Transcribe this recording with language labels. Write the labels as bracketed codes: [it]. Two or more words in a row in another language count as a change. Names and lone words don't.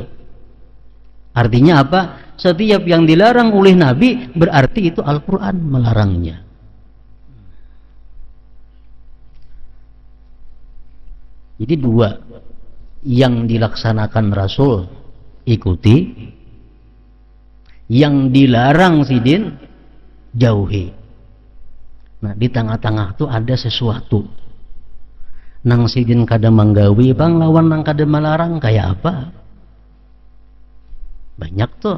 [id] Artinya apa? Setiap yang dilarang oleh Nabi berarti itu Al-Quran melarangnya. Jadi 2, yang dilaksanakan Rasul ikuti, yang dilarang sidin jauhi. [bjn] Nah di tengah-tengah itu ada sesuatu nang sidin kada manggawi bang lawan nang kada melarang kayak apa? [id] Banyak tuh.